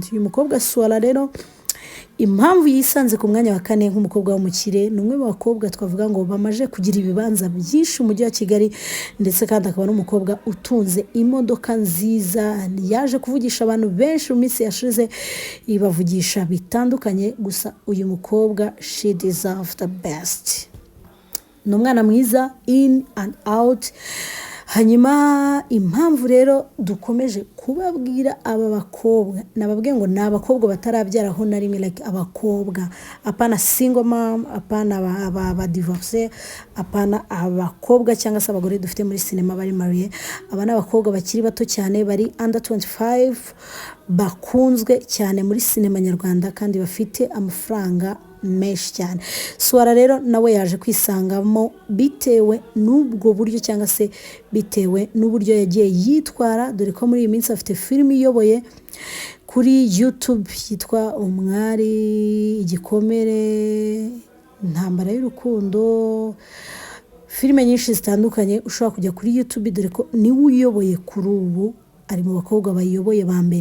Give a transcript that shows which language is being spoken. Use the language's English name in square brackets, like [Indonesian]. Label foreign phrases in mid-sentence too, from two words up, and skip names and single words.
[Kinyarwanda] Uyu mukobwa Swala rero impamvu yisanze ku mwanya wa 4 nk'umukobwa w'umukire, ni umwe mu bakobwa twavuga ngo bamaje kugira ibibanza byinshi mu mujyi wa Kigali, ndetse kandi akaba n'umukobwa utunze imodoka nziza. Yaje kuvugisha abantu benshi mu minsi yashize, ibavugisha bitandukanye. Gusa uyu mukobwa [English] she deserves the best. [Kinyarwanda] Ni umwana mwiza [English] in and out. [Kinyarwanda] Hanyuma impamvu rero dukomeje kubabwira aba bakobwa, nababwiye ngo ni abakobwa batarabyaraho na rimwe, like abakobwa, apana [English] single mom, [Kinyarwanda] apana aba divorce, apana abakobwa cyangwa se abagore dufite muri sinema bari mariye. Aba ni abakobwa bakiri bato cyane, bari under 25, bakunzwe cyane muri sinema nyarwanda kandi bafite amafaranga menshi cyane. Swala rero nawe yaje kwisangamo bitewe n'ubwo buryo cyangwa se bitewe n'uburyo yagiye yitwara, dore ko muri iyi minsi afite filime iyoboye kuri YouTube yitwa Umwari, Igikomere, Intambara y'urukundo, filime nyinshi zitandukanye ushobora kujya kuri YouTube, dore ko niwe uyoboye kuri ubu, ari mu bakobwa bayoboye ba mbere.